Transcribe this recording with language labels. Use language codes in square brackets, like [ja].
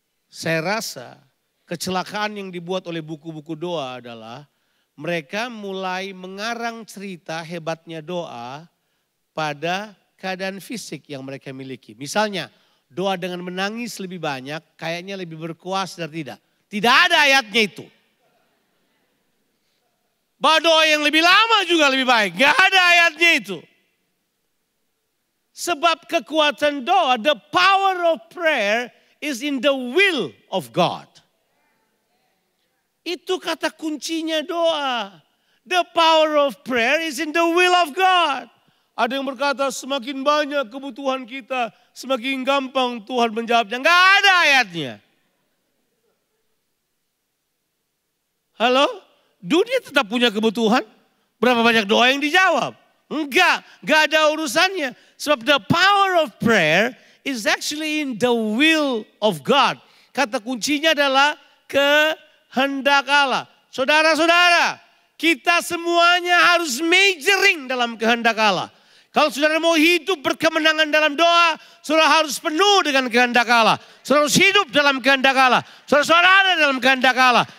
[id] Saya rasa kecelakaan yang dibuat oleh buku-buku doa adalah mereka mulai mengarang cerita hebatnya doa pada keadaan fisik yang mereka miliki. Misalnya doa dengan menangis lebih banyak kayaknya lebih berkuasa dan tidak. Tidak ada ayatnya itu. Bahwa doa yang lebih lama juga lebih baik. Gak ada ayatnya itu. Sebab kekuatan doa, [en] the power of prayer is in the will of God. [id] Itu kata kuncinya doa. [en] The power of prayer is in the will of God. [id] Ada yang berkata semakin banyak kebutuhan kita, semakin gampang Tuhan menjawabnya. Enggak ada ayatnya. Halo? Dunia tetap punya kebutuhan. Berapa banyak doa yang dijawab? Enggak ada urusannya. Sebab [en] the power of prayer is actually in the will of God. [id] Kata kuncinya adalah kehendak Allah. Saudara-saudara, kita semuanya harus majoring dalam kehendak Allah. Kalau saudara mau hidup berkemenangan dalam doa, saudara harus penuh dengan kehendak Allah. Saudara harus hidup dalam kehendak Allah. Saudara ada dalam kehendak Allah.